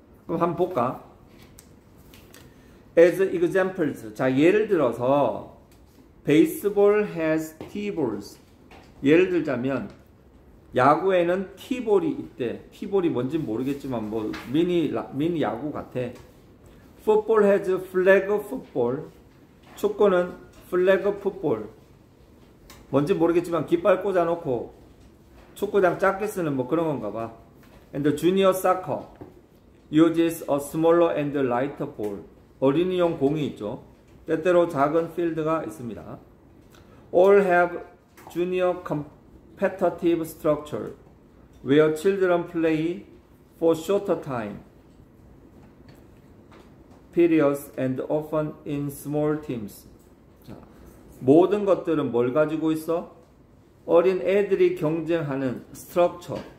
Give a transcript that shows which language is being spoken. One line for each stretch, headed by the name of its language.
Korean: 그럼 한번 볼까?
English: As examples.
Korean: 자, 예를 들어서
English: Baseball has T-balls.
Korean: 예를 들자면 야구에는 T-볼이 있대. T-볼이 뭔지 모르겠지만 뭐 미니 야구 같아.
English: Football has flag football.
Korean: 축구는 플래그 풋볼. 뭔지 모르겠지만 깃발 꽂아놓고 축구장 작게 쓰는 뭐 그런 건가 봐.
English: And the junior soccer uses a smaller and lighter ball.
Korean: 어린이용 공이 있죠. 때때로 작은 필드가 있습니다.
English: All have junior competitive structure where children play for shorter time periods and often in small teams.
Korean: 자, 모든 것들은 뭘 가지고 있어? 어린 애들이 경쟁하는 스트럭처.